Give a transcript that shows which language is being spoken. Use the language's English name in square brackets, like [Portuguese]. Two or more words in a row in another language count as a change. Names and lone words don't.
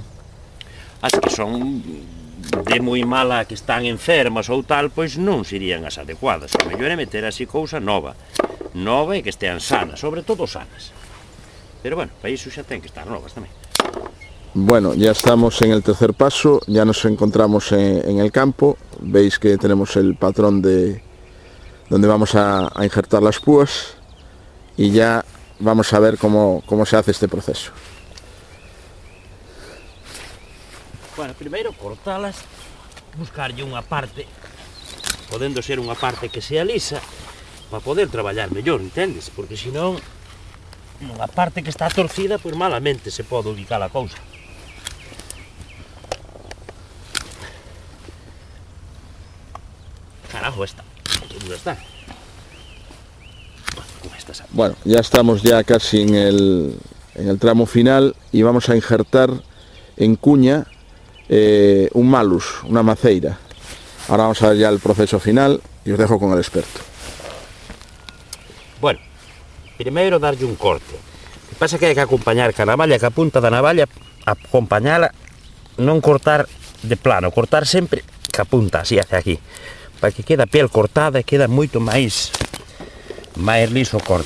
[Galician] As que son de moi mala, que están enfermas ou tal, pois non serían as adecuadas. O mellor é meter así cousa nova e que estean sanas, sobre todo sanas. Pero bueno, para iso xa ten que estar novas tamén. [Spanish] Bueno, ya estamos en el tercer paso, ya nos encontramos en el campo. Veis que tenemos el patrón de donde vamos a injertar las púas y ya vamos a ver cómo se hace este proceso. Bueno, [Galician] primeiro cortalas, buscarlle unha parte, podendo ser unha parte que sea lisa, para poder traballar mellor, entendes? Porque senón, unha parte que está torcida, pois malamente se pode ubicar a cousa. Carajo, esta, que dura está. [Spanish] Bueno, ya estamos ya casi en el tramo final y vamos a injertar en cuña un malus, una maceira. Ahora vamos a ver ya el proceso final y os dejo con el experto. [Galician] Bueno, primeiro darlle un corte. O que pasa é que hai que acompañar ca navalla, ca punta da navalla, acompañala, non cortar de plano, cortar sempre ca punta, así hacia aquí, para que quede a piel cortada e queda moito máis liso o corte.